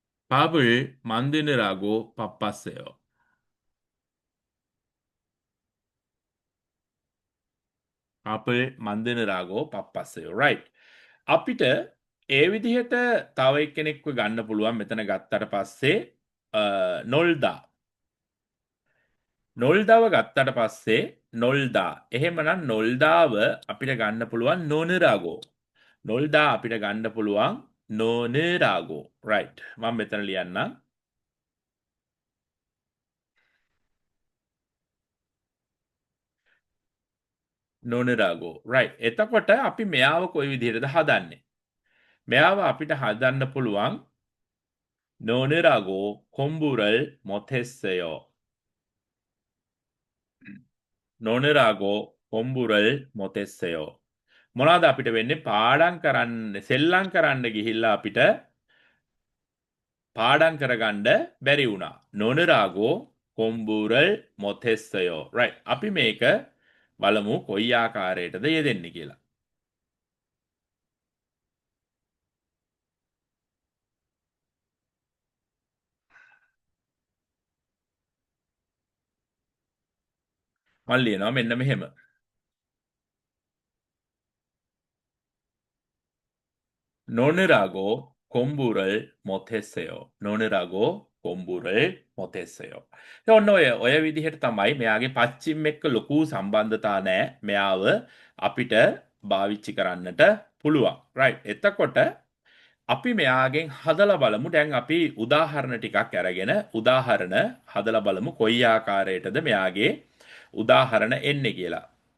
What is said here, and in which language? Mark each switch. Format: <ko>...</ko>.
<ko>밥을 만드느라고 바빴어요. 밥을 만드느라고 바빴어요.</ko> <en>Right.</en> <si>අපිට ඒ විදිහට තව එක්කෙනෙක්ව ගන්න පුළුවන් මෙතන ගත්තට පස්සේ නොල්දා නොල්දාව ගත්තට පස්සේ නොල්දා එහෙමනම් නොල්දාව අපිට ගන්න පුළුවන් නොනරාගෝ නොල්දා අපිට ගන්න පුළුවන් නොනරාගෝ right මම මෙතන ලියන්නම් නොනරාගෝ right එතකොට අපි මෙයාව කොයි විදිහටද හදන්නේ මෙයාව අපිට හදන්න පුළුවන්</si> <ko>노느라고 공부를 못했어요. 노느라고 공부를 못했어요.</ko> <si>මොනවාද අපිට වෙන්නේ පාඩම් කරන්න සෙල්ලම් කරන්න ගිහිල්ලා අපිට පාඩම් කරගන්න බැරි වුණා.</si> <ko>노느라고 공부를 못했어요.</ko> <en>right.</en> <si>අපි මේක බලමු කොයි ආකාරයටද යෙදෙන්නේ කියලා. මම ලියනවා මෙන්න මෙහෙම.</si> <ko>노느라고 공부를 못했어요. 노느라고 공부를 못했어요.</ko> <si>ඔන්න ඔය විදිහට තමයි මෙයාගේ පච්චිම් එක්ක ලොකු සම්බන්ධතා නැහැ. මෙයාව අපිට භාවිතා කරන්නට පුළුවන්. right. එතකොට අපි මෙයාගෙන් හදලා බලමු. දැන් අපි උදාහරණ ටිකක් අරගෙන උදාහරණ හදලා බලමු කොයි ආකාරයටද මෙයාගේ උදාහරණ එන්නේ කියලා.</si>